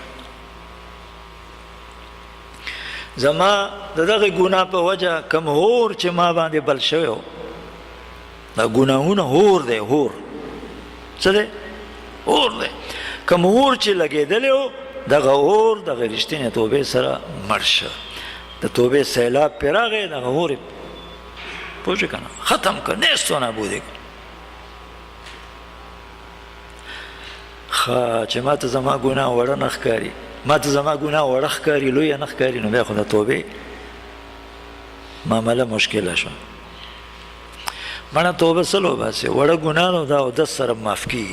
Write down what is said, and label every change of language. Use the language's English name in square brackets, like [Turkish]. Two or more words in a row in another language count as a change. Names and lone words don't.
[Pashto] زما د دغه ګناه په وجه کم هور چې ما باندې بل شوی و دا ګناهونه هور دی څه دی هور دی کم هور چې لګېدلی و دغه هور دغه رښتینې توبې سره مړ شه د توبې سیلاب پرې راغی دغه هور یې پوه شو که نه ختم کړ نیست و نابود یې کړ چې ما ته زما ګناه وړه نه ښکاري، ما ته زما ګناه وړه ښکاري، لویه نه ښکاري، نو بیا خو د توبې معامله مشکله شوه. مړه توبه څه وباسې؟ وړه ګناه نو دا اودس سره معاف کېږي.